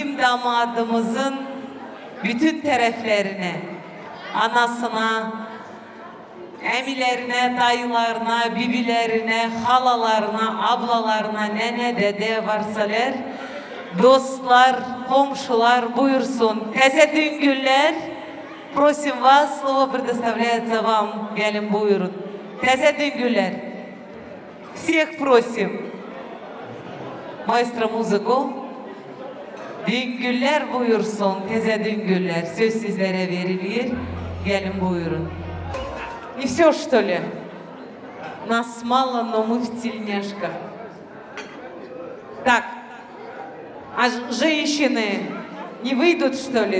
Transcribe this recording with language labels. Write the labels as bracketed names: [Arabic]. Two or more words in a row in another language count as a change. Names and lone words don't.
[Turkish] damadımızın bütün taraflarına, anasına, emilerine, dayılarına, bibilerine, halalarına, ablalarına, nene, dede varsalar, dostlar, komşular buyursun. Teze düngüller, [Russian] просим вас, слово предоставляется вам, [Turkish] gelin buyurun. Teze düngüller, [Russian] всех просим. [Turkish] Maestro muziku, düngüller buyursun, teze düngüller. Söz sizlere verilir, gelin buyurun. [Russian] И все, что ли? Нас мало, но мы в тельняшках. Так, а женщины не выйдут, что ли?